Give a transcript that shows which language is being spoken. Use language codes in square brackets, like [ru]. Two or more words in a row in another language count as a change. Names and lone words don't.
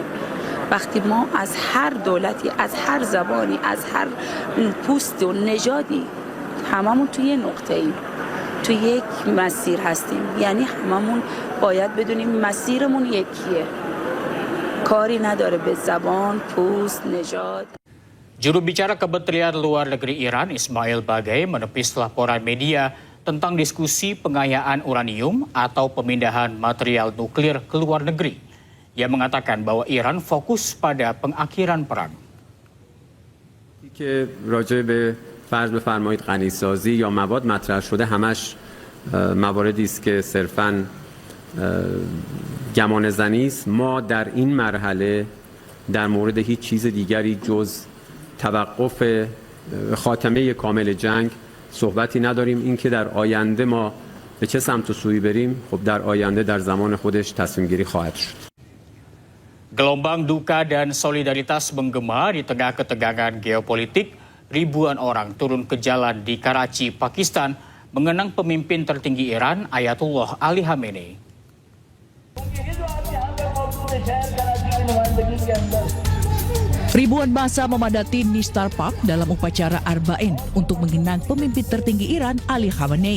[fa] وقتی ما از هر دولتی، از هر زبانی، از هر پوست و نژادی هممون توی نقطه ایم، توی یک مسیر هستیم، یعنی هممون باید بدونیم مسیرمون یکیه، کاری نداره به زبان، پوست، نژاد. [id] Juru bicara Kementerian Luar Negeri Iran, Ismail Baghaei, menepis laporan media tentang diskusi pengayaan uranium atau pemindahan material nuklir ke luar negeri. Ia mengatakan bahwa Iran fokus pada pengakhiran perang. [fa] که راجع به فرض بفرمایید غنیسازی یا مواد مطرح شده همش مواردی است که صرفاً گمان زنی است. ما در این مرحله در مورد هیچ چیز دیگری جز توقف خاتمه کامل جنگ صحبتی نداریم. این که در آینده ما به چه سمت و سوی بریم، خب در آینده در زمان خودش تصمیم گیری خواهد شد. [id] Gelombang duka dan solidaritas menggema di tengah ketegangan geopolitik. Ribuan orang turun ke jalan di Karachi, Pakistan, mengenang pemimpin tertinggi Iran, Ayatollah Ali Khamenei. Ribuan massa memadati Nistar Park dalam upacara Arba'in untuk mengenang pemimpin tertinggi Iran, Ali Khamenei.